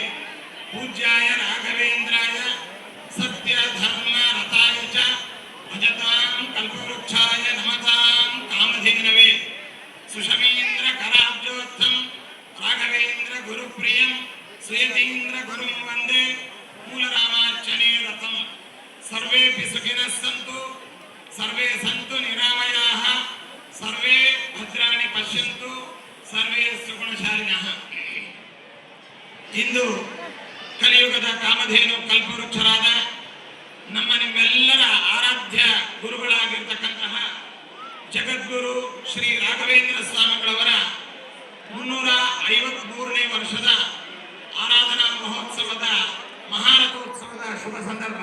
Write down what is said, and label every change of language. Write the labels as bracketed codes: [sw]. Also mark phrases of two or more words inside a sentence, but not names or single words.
[sa] ಪೂಜ್ಯಾಯ ರಾಘವೇಂದ್ರಾಯ ಸತ್ಯ ಧರ್ಮ ರತಾಯ ಚ ಭಜತಾಂ ಕಲ್ಪವೃಕ್ಷಾಯ ನಮತಾಂ ಕಾಮಧೇನವೇ. ಸುಷಮೀಂದ್ರ ಕರಾಬ್ಜೋತ್ಥಂ ರಾಘವೇಂದ್ರ ಗುರುಪ್ರಿಯಂ ಸುಯತೀಂದ್ರ ಗುರುಂ ವಂದೇ ಮೂಲರಾಮಾರ್ಚನೆ ರಥಂ. ಸರ್ವೇಪಿ ಸುಖಿನಃ ಸಂತು ಸರ್ವೇ ಸಂತು ನಿರಾಮಯಾಃ ಸರ್ವೇ ಭದ್ರಾಣಿ ಪಶ್ಯಂತು ಸರ್ವೇ ಸುಗುಣಶಾಲಿನಃ. [kn] ಇಂದು ಕಲಿಯುಗದ ಕಾಮಧೇನು ಕಲ್ಪವೃಕ್ಷರಾದ ನಮ್ಮ ನಿಮ್ಮೆಲ್ಲರ ಆರಾಧ್ಯ ಗುರುಗಳಾಗಿರ್ತಕ್ಕಂತಹ ಜಗದ್ಗುರು ಶ್ರೀ ರಾಘವೇಂದ್ರ ಸ್ವಾಮಿಗಳವರ 353ನೇ ವರ್ಷದ ಆರಾಧನಾ ಮಹೋತ್ಸವದ ಮಹಾರಥೋತ್ಸವದ ಶುಭ ಸಂದರ್ಭ.